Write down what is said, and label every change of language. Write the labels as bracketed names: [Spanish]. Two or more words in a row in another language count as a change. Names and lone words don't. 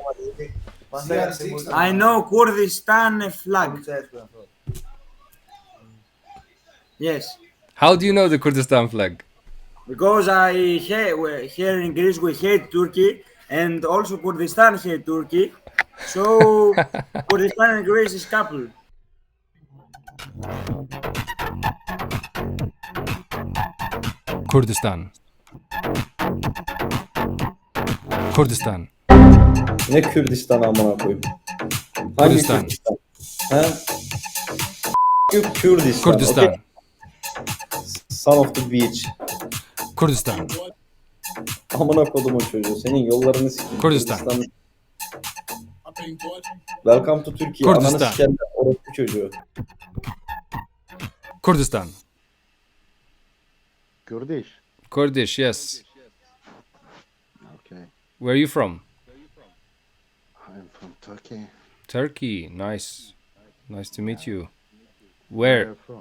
[English] I know Kurdistan flag. Yes. How do you know the Kurdistan flag? Because here in Greece we hate Turkey and also Kurdistan hate Turkey. So Kurdistan and Greece is couple. Kurdistan. Kurdistan. [Turkish] Ne Kürdistan amına koyayım? Hangi Kurdistan. Kürdistan? Ha? Kürdistan. Kurdistan. [English] Okay. Son of the beach. Kurdistan. [Turkish] Amına kodumun çocuğu. Senin yollarını sikeyim. Kurdistan. [English] Welcome to Türkiye. Kurdistan. [Turkish] Ananı sikerler orospu çocuğu. Kurdistan. [English] Kurdish. Kurdish, yes. Okay. Where are you from? I'm from Turkey. Turkey. Nice. Nice to meet you. Where? Where from?